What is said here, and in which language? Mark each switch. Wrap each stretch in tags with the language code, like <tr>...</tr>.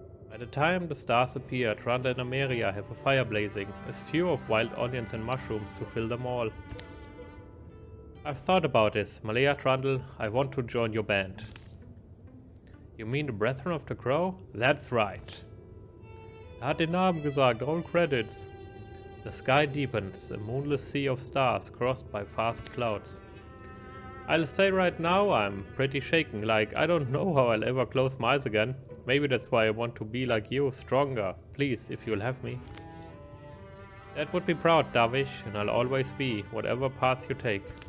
<en>By the time the stars appear, Trundle and Ameria have a fire blazing, a stew of wild onions and mushrooms to fill them all. I've thought about this. Malea, Trundle, I want to join your band. You mean the Brethren of the Crow? That's right.</en> <de>Er hat den Namen gesagt,</de> <en>all credits. The sky deepens, a moonless sea of stars crossed by fast clouds. I'll say right now I'm pretty shaken, like I don't know how I'll ever close my eyes again. Maybe that's why I want to be like you, stronger. Please, if you'll have me. That would be proud, Davish, and I'll always be, whatever path you take.</en>